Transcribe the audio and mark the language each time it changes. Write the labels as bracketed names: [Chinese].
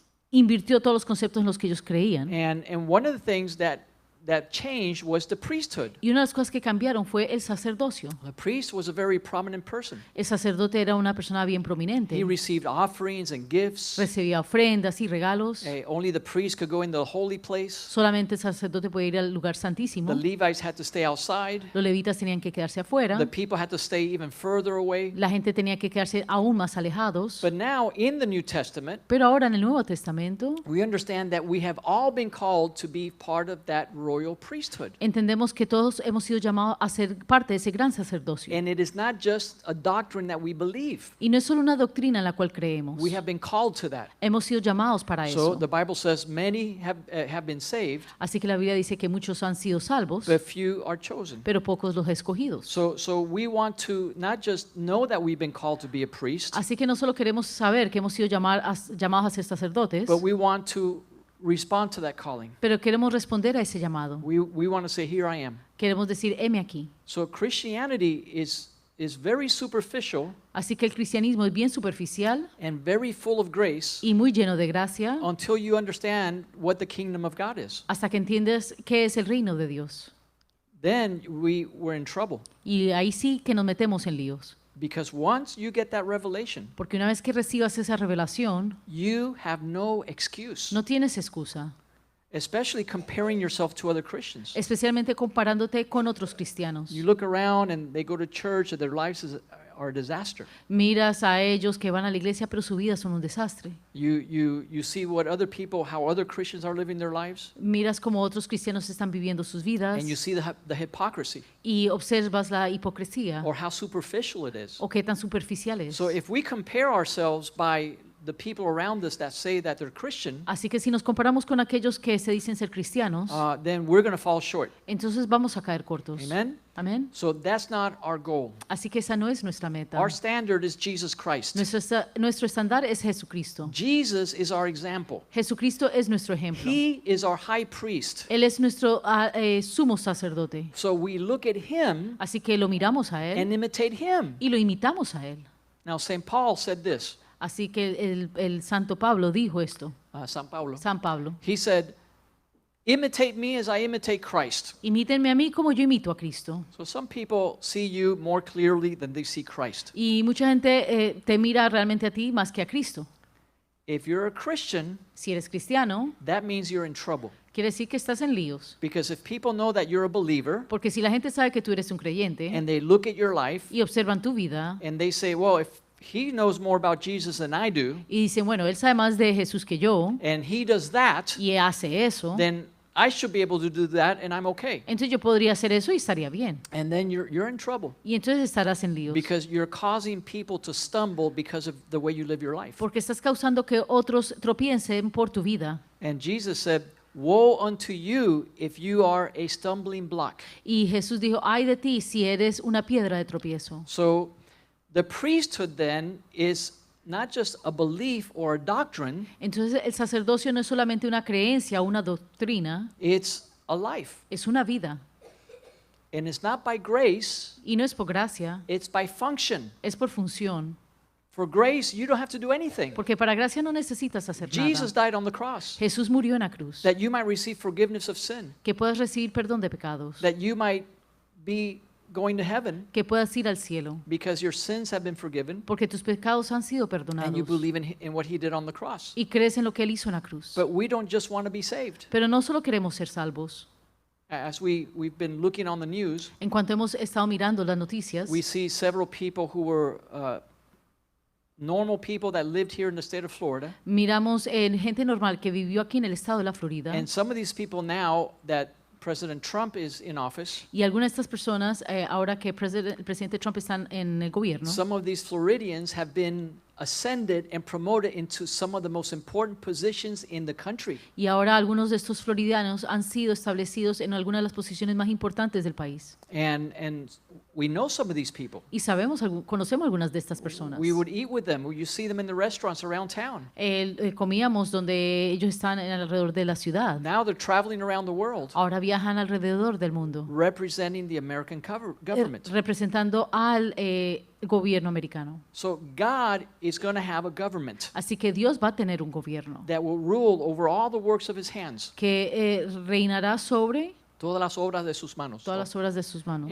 [Spanish] Invirtió todos los conceptos en los que ellos creían. [English] And one of the things that changed was the priesthood. [Spanish] Y una de las cosas que cambiaron fue el sacerdocio. [English] The priest was a very prominent person. [Spanish] El sacerdote era una persona bien [English] He [Spanish] prominente. [English] received offerings and gifts. [Spanish] Recibía ofrendas y regalos. [English] Only the priest could go in the holy place. [Spanish] Solamente el sacerdote podía ir al lugar santísimo. [English] The Levites had to stay outside. [Spanish] Los levitas tenían que quedarse afuera. [English] The people had to stay even further away. [Spanish] La gente tenía que quedarse aún más alejados. [English] But now in the New Testament, [Spanish] Pero ahora en el Nuevo Testamento [English] we understand that we have all been called to be part of that royal priesthood. [Spanish] entendemos que todos hemos sido llamados a ser parte de ese gran sacerdocio. [English] And it is not just a doctrine that we believe. [Spanish] Y no es solo una doctrina en la cual creemos. [English] We have been called to that. [Spanish] Hemos sido llamados para [English] So [Spanish] eso. [English] the Bible says many have been saved, [Spanish] Así que la Biblia dice que muchos han sido salvos, [English] but few are chosen. [Spanish] pero pocos los escogidos. [English] So we want to not just know that we've been called to be a priest, [Spanish] Así que no solo queremos saber que hemos sido llamados a ser sacerdotes, [English] but we want to respond to that calling. [Spanish] pero queremos responder a ese llamado. [English] We want to say, here I am. [Spanish] Queremos decir, heme aquí. [English] So Christianity is very superficial [Spanish] Así que el cristianismo es bien superficial [English] and very full of grace [Spanish] y muy lleno de gracia [English] until you understand what the kingdom of God is. [Spanish] hasta que entiendes qué es el reino de Dios. [English] Then we're in trouble. [Spanish] Y ahí sí que nos metemos en líos. [English] Because once you get that revelation, [Spanish] Porque una vez que recibas esa revelación, [English] you have no excuse, [Spanish] no tienes excusa, [English] especially comparing yourself to other Christians. [Spanish] especialmente comparándote con otros cristianos. [English] You look around and they go to church and their lives are a disaster. [Spanish] Miras a ellos que van a la iglesia, pero su vida son un desastre. [English] You see what other people, how other Christians are living their lives, [Spanish] Miras cómo otros cristianos están viviendo sus vidas [English] and you see the hypocrisy [Spanish] y observas la hipocresía [English] or how superficial it is. [Spanish] o qué tan superficial es. [English] So if we compare ourselves by the people around us that say that they're Christian, [Spanish] Así que si nos comparamos con aquellos que se dicen ser cristianos, [English] then we're going to fall short. [Spanish] entonces vamos a caer cortos. [English] Amen? [Spanish] Amén. [English] So that's not our goal. [Spanish] Así que esa no es nuestra meta. [English] Our standard is Jesus Christ. [Spanish] Nuestro estándar es Jesucristo. [English] Jesus is our example. [Spanish] Jesucristo es nuestro ejemplo. [English] He is our high priest. [Spanish] Él es nuestro sumo sacerdote. [English] So we look at him [Spanish] Así que lo miramos a Él [English] and imitate him. [Spanish] y lo imitamos a Él. [English] Now, St. Paul said this, [Spanish] Así que el Santo Pablo dijo esto. San Paulo. San Pablo. [English] He said, imitate me as I imitate Christ. [Spanish] Imítenme a mí como yo imito a Cristo. [English] So some people see you more clearly than they see Christ. [Spanish] Y mucha gente te mira realmente a ti más que a Cristo. [English] If you're a Christian, [Spanish] Si eres cristiano, [English] that means you're in trouble. [Spanish] Quiere decir que estás en líos. [English] Because if people know that you're a believer [Spanish] Porque si la gente sabe que tú eres un creyente [English] and they look at your life [Spanish] y observan tu vida [English] and they say, well, if he knows more about Jesus than I do, [Spanish] y dicen, bueno, él sabe más de Jesús que yo [English] and he does that, [Spanish] y hace eso, [English] then I should be able to do that and I'm okay. [Spanish] entonces yo podría hacer eso y estaría bien. [English] And then you're in trouble [Spanish] Y entonces estarás en líos. [English] because you're causing people to stumble because of the way you live your life. [Spanish] Porque estás causando que otros tropiecen por tu vida. [English] And Jesus said, woe unto you if you are a stumbling block. [Spanish] Y Jesús dijo, ay de ti si eres una piedra de tropiezo. [English] So the priesthood then is not just a belief or a doctrine, [Spanish] Entonces el sacerdocio no es solamente una creencia o una doctrina, [English] it's a life. [Spanish] es una vida. [English] And it's not by grace, [Spanish] Y no es por gracia, [English] it's by function. [Spanish] es por función. [English] For grace, you don't have to do anything. [Spanish] Porque para gracia no necesitas hacer [English] Jesus [Spanish] nada. [English] died on the cross [Spanish] Jesús murió en la cruz. [English] that you might receive forgiveness of sin, [Spanish] Que puedas recibir perdón de pecados. [English] that you might be going to heaven [Spanish] Que puedas ir al cielo. [English] because your sins have been forgiven [Spanish] Porque tus pecados han sido [English] and [Spanish] perdonados. [English] you believe in what he did on the cross. [Spanish] Y crees en lo que Él hizo en la cruz. [English] But we don't just want to be saved. [Spanish] Pero no solo queremos ser salvos. [English] As we've been looking on the news, [Spanish] En cuanto hemos estado mirando las noticias, [English] we see several people who were normal people that lived here in the state of Florida. [Spanish] miramos en gente normal que vivió aquí en el estado de la Florida. [English] And some of these people now that President Trump is in office, [Spanish] Y algunas de estas personas, ahora que el presidente Trump está en el gobierno, [English] some of these Floridians have been ascended and promoted into some of the most important positions in the country. [Spanish] y ahora algunos de estos floridianos han sido establecidos en algunas de las posiciones más importantes del país. [English] And we know some of these people. [Spanish] Y conocemos algunas de estas personas. [English] We would eat with them. You see them in the restaurants around town. [Spanish] Comíamos donde ellos están alrededor de la ciudad. [English] Now they're traveling around the world [Spanish] Ahora viajan alrededor del mundo, [English] representing the American government. [Spanish] representando al gobierno americano. [English] So God is going to have a government [Spanish] Así que Dios va a tener un gobierno [English] that will rule over all the works of his hands, [Spanish] que reinará sobre todas las obras de sus manos. todas las obras de sus manos.